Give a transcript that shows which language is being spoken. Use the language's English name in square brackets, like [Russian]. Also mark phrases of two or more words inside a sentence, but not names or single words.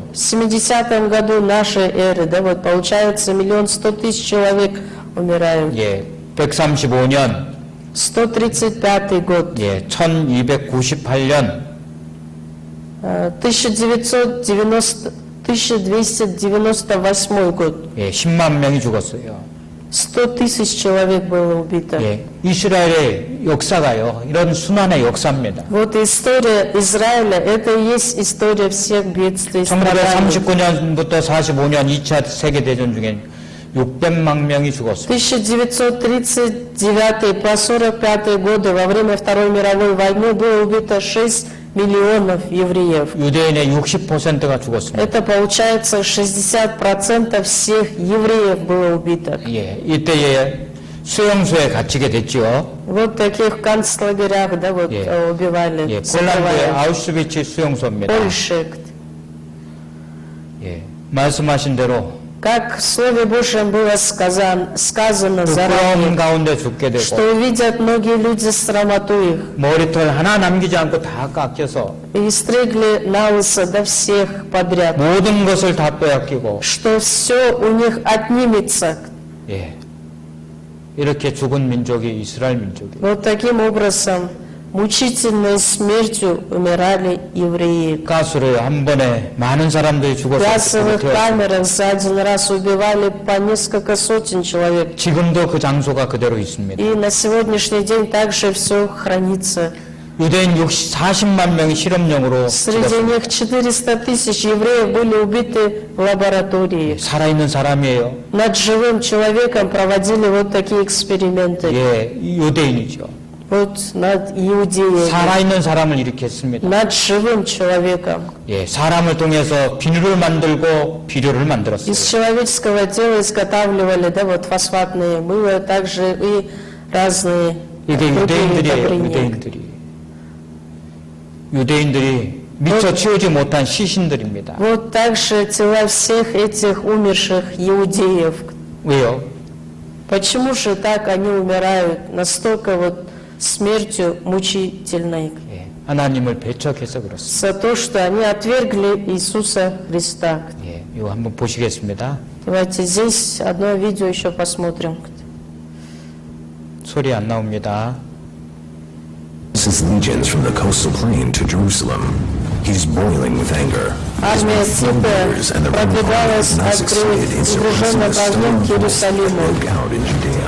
[Russian] В 70-м году нашей эры, да, вот получается 1,100,000 человек умирают. [Korean] 예. 135년 [Russian] 135 год. [Korean] 예, 1298년 [Russian] 1298 год. [Korean] 예, 10만 명이 죽었어요. [Russian] 100,000 человек было убито. [Korean] 예, 이스라엘의 역사가요. 이런 순환의 역사입니다. [Russian] Вот история Израиля, это и есть история всех бедствий и страданий. [Korean] 1939년부터 45년 2차 세계대전 중에 600만 명이 죽었어요. [Russian] 1939 по 45 годы во время Второй мировой войны было убито 6 миллионов евреев. [Korean] 유대인의 60%가 죽었습니다. [Russian] Это получается 60% всех евреев было убито. [Korean] 예, 이때에 수용소에 갇히게 됐죠. [Russian] Вот таких концлагерях, да, вот [Korean] 예. [Russian] убивали. [Korean] 예, 폴란드의 [Russian] закрывали. [Korean] 아우슈비츠 수용소입니다. [Russian] Польша. [Korean] 예, 말씀하신 대로 [Russian] Как в Слове Божьем было сказано [Korean] 부끄러움 [Russian] заранее, [Korean] 가운데 죽게 되고 [Russian] что увидят многие люди срамоту их, [Korean] 머리털 하나 남기지 않고 다 깎여서 [Russian] и стригли на лысо до всех подряд, [Korean] 모든 것을 다 빼앗기고 [Russian] что все у них отнимется. [Korean] 예, 이렇게 죽은 민족이 이스라엘 민족이에요. [Russian] Вот таким образом, мучительной смертью умирали евреи. [Korean] 가스를 한 번에 많은 사람들이 [Russian] В [Korean] 죽었어요. [Russian] газовых камерах за один раз убивали по несколько сотен человек. [Korean] 지금도 그 장소가 그대로 있습니다. [Russian] И на сегодняшний день также все хранится. [Korean] 유대인 40만 명이 실험용으로 [Russian] Среди них 400,000 евреев были убиты в лаборатории. [Korean] 살아있는 사람이에요. [Russian] Над живым человеком проводили вот такие эксперименты. [Korean] 예, 유대인이죠. [Russian] Вот над иудеями. [Korean] 살아있는 사람을 일으켰습니다. [Russian] Над живым человеком. [Korean] 예, 사람을 통해서 비누를 만들고 비료를 만들었어요. [Russian] Из человеческого тела изготавливали, да, вот фосфатные мыло, также и разные [Korean] 이게 [Russian] другие [Korean] 유대인들이에요. [Russian] удобрения. [Korean] 유대인들이 미처 치우지 못한 시신들입니다. [Russian] Вот также тела всех этих умерших иудеев. [Korean] 왜요? [Russian] Почему же так они умирают настолько вот смертью мучительной? [Korean] 예, 하나님을 배척해서 그렇습니다. [Russian] За то, что они отвергли Иисуса Христа. [Korean] 예, 이거 한번 보시겠습니다. [Russian] Давайте здесь одно видео еще посмотрим. [Korean] 소리 안 나옵니다. [English] His legions from the coastal plain to Jerusalem. He's boiling with anger. His [Russian] Армия [English] leaders and [Russian] Тита [English] the Roman [Russian] продвигалась [English] army have not [Russian] от [English] succeeded in suppressing [Russian] напряженного [English] the [Russian] огнем [English] stone [Russian] к Иерусалиму. [English] broke out in Judea.